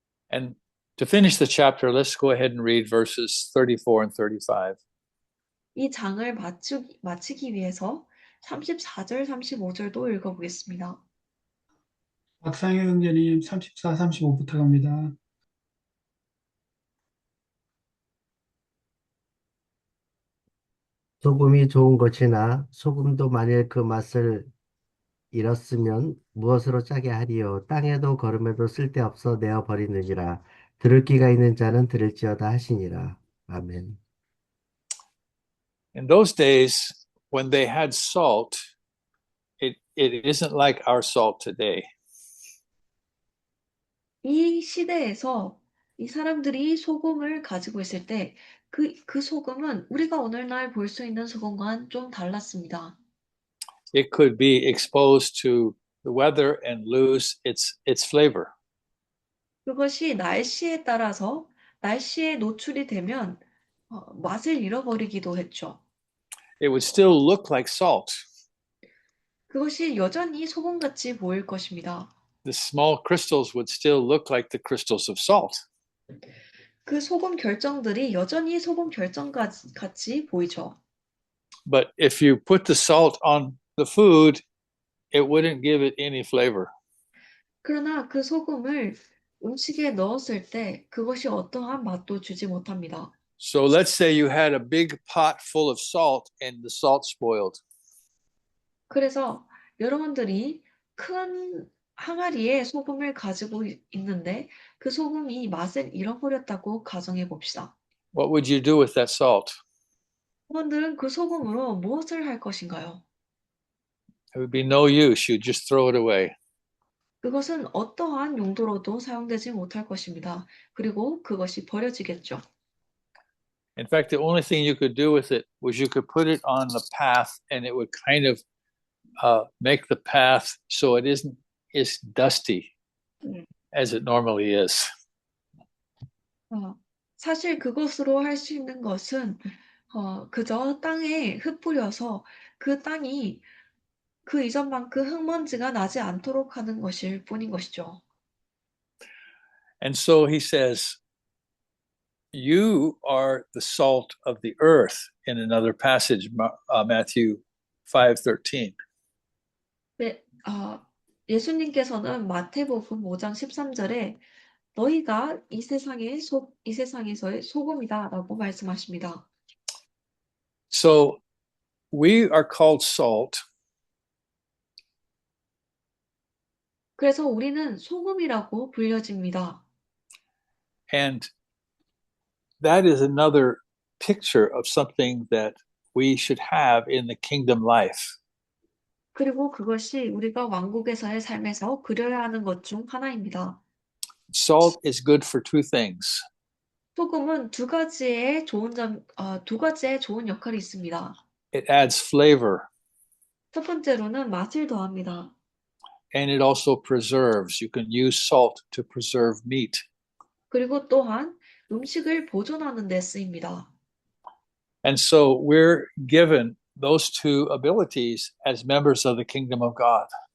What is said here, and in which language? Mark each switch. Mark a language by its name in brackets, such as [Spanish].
[English] And to finish the chapter, let's go ahead and read verses 34 and 35. [Korean] 이 장을 마치기 위해서 34절, 35절도 읽어보겠습니다. 박상현 형제님 34, 35부터 갑니다. 소금이 좋은 것이나 소금도 만일 그 맛을 잃었으면 무엇으로 짜게 하리요. 땅에도 거름에도 쓸데없어 내어 버리느니라. 들을 귀가 있는 자는 들을지어다 하시니라. 아멘. [English] In those days, when they had salt, it isn't like our salt today. [Korean] 이 시대에서 이 사람들이 소금을 가지고 있을 때 그 소금은 우리가 오늘날 볼 수 있는 소금과는 좀 달랐습니다. [English] It could be exposed to the weather and lose its flavor. [Korean] 그것이 날씨에 따라서 날씨에 노출이 되면 맛을 잃어버리기도 했죠. [English] It would still look like salt, [Korean] 그것이 여전히 소금같이 보일 것입니다. [English] The small crystals would still look like the crystals of salt. [Korean] 그 소금 결정들이 여전히 소금 결정같이 보이죠. [English] But if you put the salt on the food, it wouldn't give it any flavor. [Korean] 그러나 그 소금을 음식에 넣었을 때 그것이 어떠한 맛도 주지 못합니다. [English] So let's say you had a big pot full of salt and the salt spoiled. [Korean] 그래서 여러분들이 큰 항아리에 소금을 가지고 있는데 그 소금이 맛을 잃어버렸다고 가정해 봅시다. [English] What would you do with that salt? [Korean] 여러분들은 그 소금으로 무엇을 할 것인가요? [English] It would be no use. You'd just throw it away. [Korean] 그것은 어떠한 용도로도 사용되지 못할 것입니다. 그리고 그것이 버려지겠죠. [English] In fact, the only thing you could do with it was you could put it on the path and it would kind of make the path so it isn't as dusty as it normally is. [Korean] 사실 그것으로 할 수 있는 것은 그저 땅에 흩뿌려서 그 땅이 그 이전만큼 흙먼지가 나지 않도록 하는 것일 뿐인 것이죠. [English] And so he says, you are the salt of the earth in another passage, Matthew 5:13. [Korean] 네, 예수님께서는 마태복음 5장 13절에 너희가 이 세상에서의 소금이다라고 말씀하십니다. [English] So we are called salt. [Korean] 그래서 우리는 소금이라고 불려집니다. [English] And that is another picture of something that we should have in the kingdom life. [Korean] 그리고 그것이 우리가 왕국에서의 삶에서 그려야 하는 것 중 하나입니다. [English] Salt is good for two things. [Korean] 소금은 두 가지의 좋은 역할이 있습니다. [English] It adds flavor [Korean] 첫 번째로는 맛을 더합니다. [English] and it also preserves. You can use salt to preserve meat. [Korean] 그리고 또한 음식을 보존하는 데 쓰입니다. [English] And so we're given those two abilities as members of the kingdom of God.